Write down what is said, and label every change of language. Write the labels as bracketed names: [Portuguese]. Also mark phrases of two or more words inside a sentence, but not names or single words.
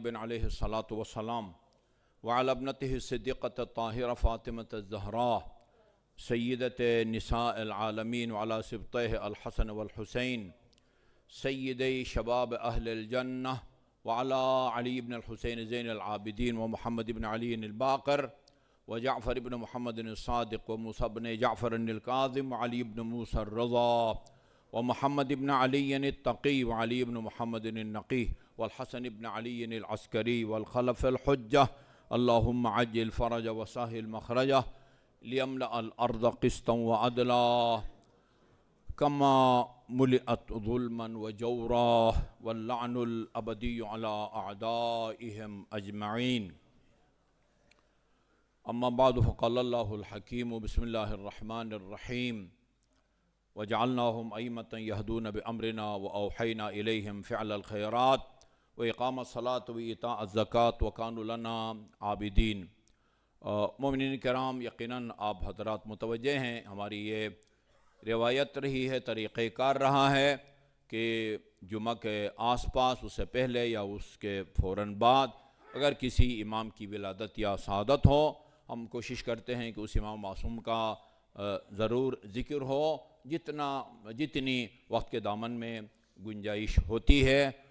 [Arabic] عليه الصلاة والسلام وعلى ابنته الصديقة الطاهرة فاطمة الزهراء سيدة نساء العالمين وعلى سبطيه الحسن والحسين سيدي شباب أهل الجنة و على علي بن الحسين زين العابدين ومحمد بن علي الباقر وجعفر بن محمد ال الصادق وموسى بن جعفر الكاظم وعلي بن موسى الرضا ومحمد بن علي التقي وعلي بن محمد النقي والحسن بن علي العسكري والخلف الحجة اللهم عجل فرج وسهل مخرجا ليملأ الأرض قسطا وعدلا كما ملئت ظلما وجورا واللعن الأبدي على أعدائهم أجمعين. أما بعد فقال الله الحكيم بسم الله الرحمن الرحيم وجعلناهم أئمة يهدون بأمرنا وأوحينا إليهم فعل الخيرات وإقام الصلاة وإيتاء الزكاة وكانوا لنا عابدين. [Urdu] مومنین کرام، یقیناً آپ حضرات متوجہ ہیں، ہماری یہ روایت رہی ہے، طریقہ کار رہا ہے کہ جمعہ کے آس پاس، اس سے پہلے یا اس کے فوراً بعد اگر کسی امام کی ولادت یا شہادت ہو، ہم کوشش کرتے ہیں کہ اس امام معصوم کا ضرور ذکر ہو جتنی وقت کے دامن میں گنجائش ہوتی ہے.